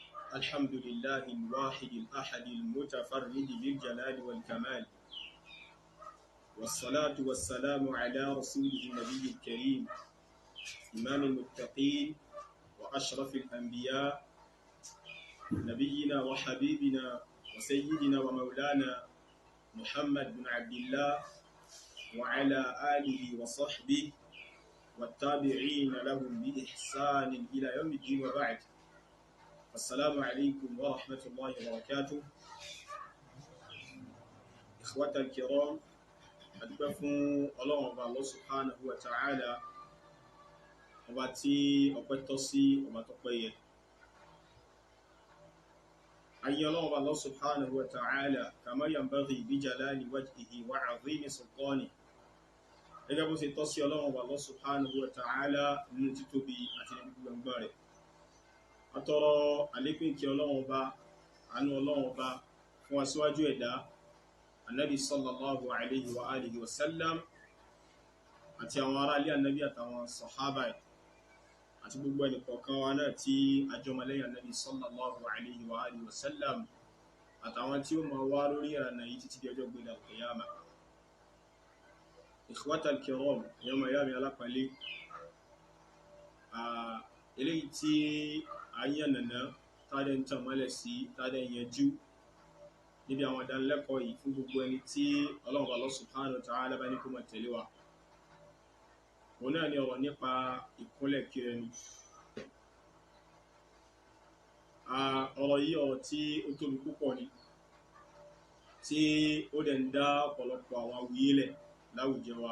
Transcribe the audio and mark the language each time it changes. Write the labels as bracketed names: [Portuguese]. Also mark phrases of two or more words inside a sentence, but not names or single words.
[Arabic] الحمد لله الواحد الأحد المتفرد بالجلال والكمال، والصلاة والسلام على رسوله النبي الكريم إمام المتقين وأشرف الأنبياء نبينا وحبيبنا وسيدنا ومولانا محمد بن عبد الله وعلى آله وصحبه والتابعين لهم بإحسان إلى يوم الدين وبعد. السلام عليكم ورحمة الله وبركاته. إخوة الكرام، [Yoruba] adúpẹ́ fún Ọlọ́run ọba [Arabic] الله سبحانه وتعالى, [Yoruba] ọba tí ọpẹ́ tọ́ sí, ọba tọ́pẹ́ yẹ. Ayé Ọlọ́run ọba [Arabic] الله سبحانه وتعالى كما ينبغي بجلال وجهه وعظيم سلطانه, [Yoruba] gẹ́gẹ́ bó ṣe tọ́ sí Ọlọ́run ọba [Arabic] الله سبحانه وتعالى [Yoruba] nínú títóbi àti nínú gbogbo rẹ̀. Atọrọ àlékún ìkẹ́ Ọlọ́run ọba, àánú Ọlọ́run ọba fún aṣíwájú ẹ̀dá Ànábì [Arabic] صلى الله عليه وعلى آله وسلم, [Yoruba] àti àwọn ará ilé Ànábì àtàwọn sàhábà àti gbogbo ẹni kọ̀ọ̀kan wa náà tí a jẹ́ ọmọ lẹ́yìn Ànábì [Arabic] صلى الله عليه وعلى آله وسلم, [Yoruba] àtàwọn tí ó máa wá lórí ìlànà yìí títí di ọjọ́ gbéra al-qiyamah. [Arabic] إخوة الكرام, [Yoruba] ẹ̀yin ọmọ ìyá mi alápọ̀nlé, eléyìí tí a yànnàná tádẹ̀ ń tàn mọ́lẹ̀ sí, tádẹ̀ ń yanjú níbi àwọn ìdánilẹ́kọ̀ọ́ yìí fún gbogbo ẹni tí Ọlọ́run [Arabic] الله سبحانه وتعالى [Yoruba] bá ní kó máa tẹ̀lé wa. Òun náà ni ọ̀rọ̀ nípa ìkúnlẹ̀ kí ẹni. Ọ̀rọ̀ yìí ọ̀rọ̀ tí ó tóbi púpọ̀ ni, tí ó dẹ̀ ń dá ọ̀pọ̀lọpọ̀ àwọn awuyé lẹ̀ láwùjọ wa.